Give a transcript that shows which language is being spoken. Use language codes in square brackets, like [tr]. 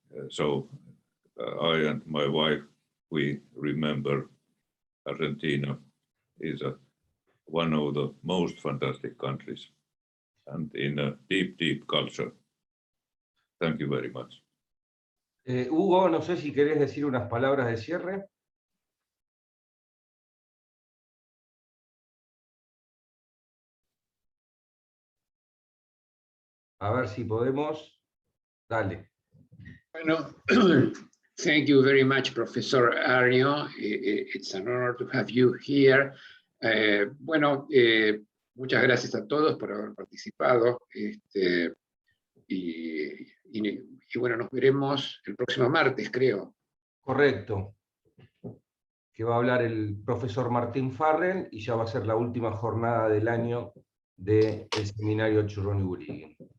[en] So I and my wife, we remember Argentina is one of the most fantastic countries, and in a deep, deep culture. Thank you very much. [es] Hugo, no sé si querés decir unas palabras de cierre. A ver si podemos. Dale. Bueno, [en] Thank you very much, Professor Aarnio. It's an honor to have you here. [es] Muchas gracias a todos por haber participado. Y bueno, nos veremos el próximo martes, creo. Correcto. Que va a hablar el profesor Martín Farrell y ya va a ser la última jornada del año del seminario Alchourrón Bulygin.